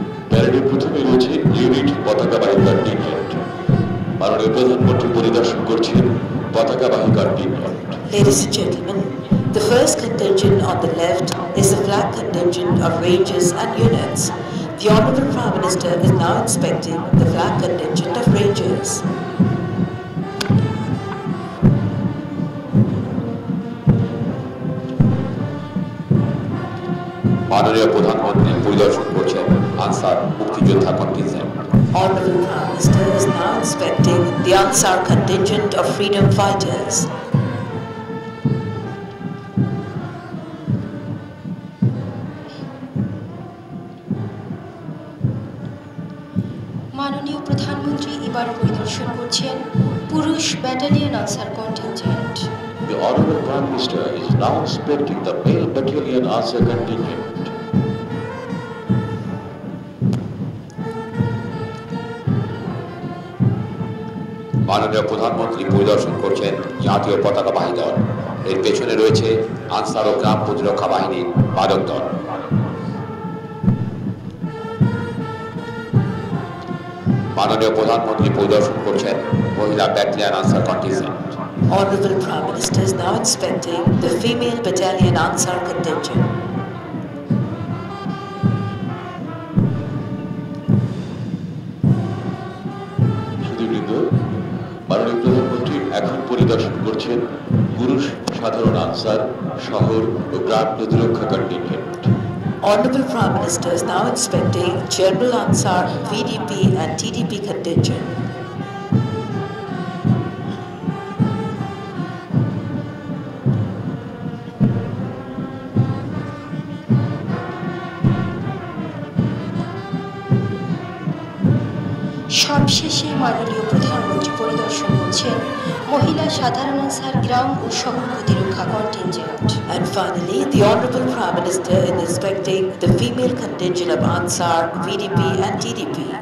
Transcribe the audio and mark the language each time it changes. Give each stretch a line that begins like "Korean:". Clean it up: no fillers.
Bangla: প্যারেডের প্রথমে রয়েছে unit পতাকাবাহী contingent. মাননীয় প্রধানমন্ত্রী পরিদর্শন করছেন পতাকাবাহী contingent.
English: Ladies and gentlemen, the first contingent on the left is the flag contingent of ranges and units. The Honorable Prime Minister is now inspecting the flag contingent of rangers.
Bangla: মাননীয় প্রধানমন্ত্রী পরিদর্শন করছেন answer মুক্তিযোদ্ধা contingent.
English: Honorable Prime Minister is now inspecting the Ansar contingent of freedom fighters.
Bangla: মাননীয় প্রধানমন্ত্রী এবার পরিদর্শন করছেন পুরুষ battalion answer contingent.
English: The Honorable Prime Minister is now inspecting the male battalion Ansar contingent.
Bangla: মাননীয় প্রধানমন্ত্রী পরিদর্শন করছেন জাতীয় পতাকাবাহী দল। এর পেছনে রয়েছে আনসার ও গ্রাম প্রতিরক্ষা বাহিনীর বাদক দল। মাননীয় প্রধানমন্ত্রী পরিদর্শন করছেন মহিলা battalion answer contingent.
English: Honorable Prime Minister is now inspecting the female battalion Ansar contingent.
Bangla: সুধীবৃন্দ, মাননীয় প্রধানমন্ত্রী এখন পরিদর্শন করছেন পুরুষ সাধারণ আনসার, শহর ও গ্রাম প্রতিরক্ষা contingent.
English: Honorable Prime Minister is now inspecting General Ansar, VDP and TDP contingent.
Bangla: সবশেষে মাননীয় প্রধানমন্ত্রী পরিদর্শন করছেন মহিলা সাধারণ আনসার গ্রাম ও শহর প্রতিরক্ষা contingent.
English: And finally, the Honorable Prime Minister is inspecting the female contingent of Ansar, VDP and TDP.